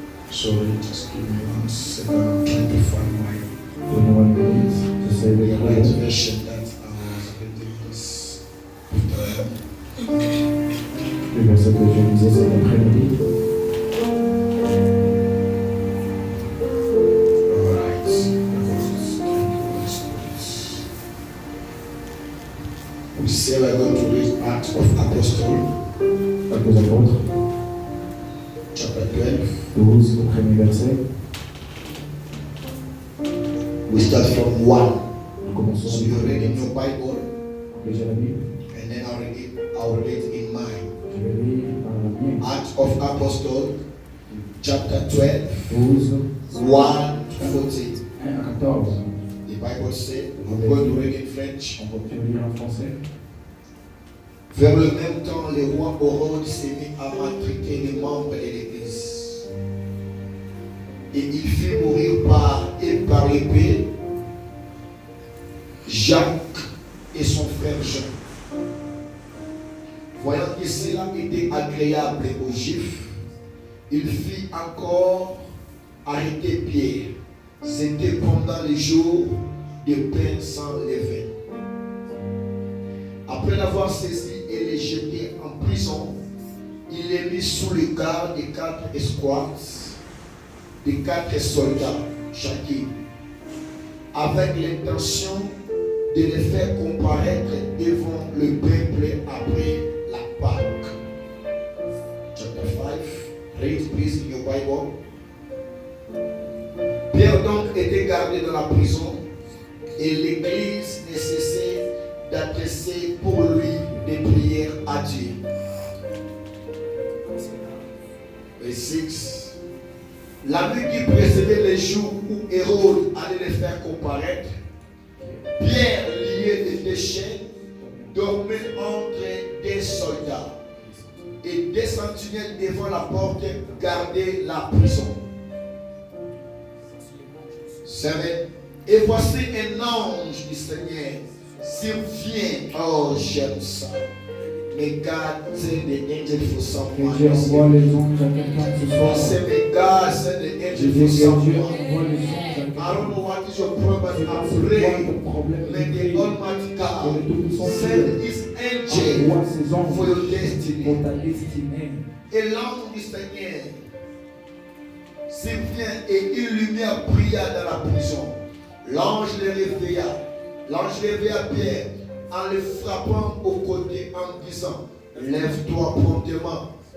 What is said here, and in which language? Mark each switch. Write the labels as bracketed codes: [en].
[en] Sorry, just give me 1 second. I'm trying to find my [fr] Donne-moi une minute. J'essaie de [en] the [fr] trouver [en] right version that I was reading this. [fr] le verset que je lisais cet après-midi. [en] Alright. Thank you, Holy Spirit. We say we're going to read Acts of Apostles, [fr] Actes des Apôtres, [en] chapter 12. [fr] 12, au premier verset. [en] We start from 1. [fr] Nous commençons [en] So you read in your Bible, [fr] déjà la Bible. [en] and then I'll read it in mine. [fr] Je vais lire dans la mienne. [en] Acts of Apostles, chapter 12, [fr] 12, [en] 1 to 14. [fr] 1 à 14. [en] The Bible says, I'm going to read in French. [fr] On va bien lire en français. Vers le même temps, le roi Hérode s'est mis à maltraiter les membres de l'Église. Et il fit mourir par l'épée Jacques et son frère Jean. Voyant que cela était agréable aux Juifs, il fit encore arrêter Pierre. C'était pendant les jours de pain sans levain. Après l'avoir saisi et les jeté en prison, il les mit sous le garde des 4 escouades, des 4 soldats chacun, avec l'intention de les faire comparaître devant le peuple après la Pâque. [en] Chapter 5, read please in your Bible. [fr] Pierre donc était gardé dans la prison et l'Église ne cessait d'adresser pour lui des prières à Dieu. Verset 6. La nuit qui précédait les jours où Hérode allait les faire comparaître, Pierre, lié de des chaînes, dormait entre des soldats et des sentinelles devant la porte gardaient la prison. 7. Et voici un ange du Seigneur survient. Oh, j'aime ça. [en] May God send the angel for someone. [fr] Que Dieu envoie les anges à quelqu'un ce soir. [en] Say, may God send the [fr] Je [en] angel [fr] dis [en] for [fr] que Dieu [en] someone. [fr] envoie les anges à [en] I [fr] quelqu'un. [en] don't know what is your problem. [fr] C'est [en] I [fr] quoi ton [en] pray. [fr] problème? [en] May the Almighty God send His angel [fr] Envoie ses anges [en] for your [fr] pour [en] destiny. [fr] ta destinée. Et l'ange du Seigneur survient et une lumière brilla dans la prison. L'ange les réveilla. L'ange réveilla Pierre en le frappant au côté en disant, lève-toi promptement.